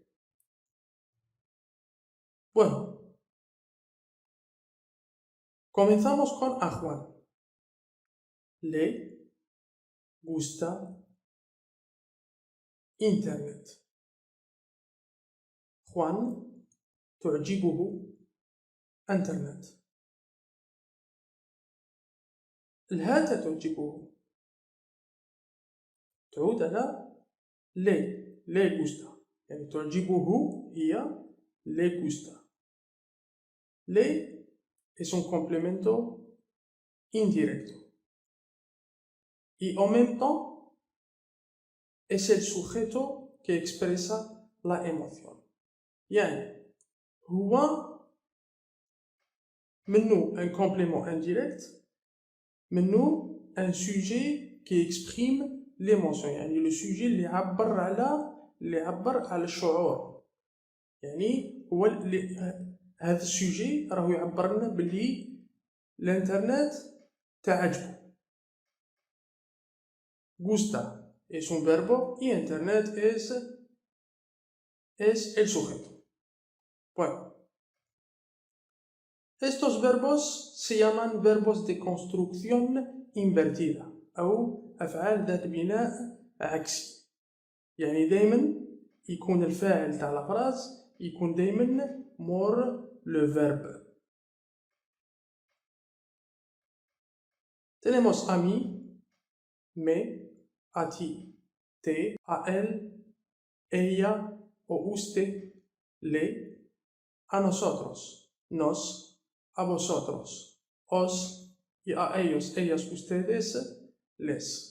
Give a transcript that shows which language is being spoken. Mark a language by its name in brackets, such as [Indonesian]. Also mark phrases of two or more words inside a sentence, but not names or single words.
[Spanish] Bueno, comenzamos con a Juan. Le gusta Internet. Juan تعجبه Internet. [Arabic] الهاء تعجبه تعود على [Spanish] le gusta [Arabic] يعني تعجبه هي [Spanish] le gusta. Le es un complemento indirecto y [French] en même temps [Spanish] es el sujeto que expresa la emoción. [Arabic] يعني هو منه [French] un complément indirect, منه un sujet qui exprime l'émotion, يعني le sujet [Arabic] اللي يعبر على الشعور. يعني هو هذا السوجي راهو يعبر لنا باللي الانترنت تعجبه. [Spanish] Gusta es un verbo y Internet es el sujeto. Bueno, estos verbos se llaman verbos de construcción invertida [Arabic] أو أفعال ذات بناء عكسي. يعني دايما يكون الفاعل تاع [French] la phrase [Arabic] يكون دايما مور [French] le verbe. [Spanish] Tenemos a mí, me, a ti, te, a él, ella o usted, le, a nosotros, nos, a vosotros, os, y a ellos, ellas, ustedes, les.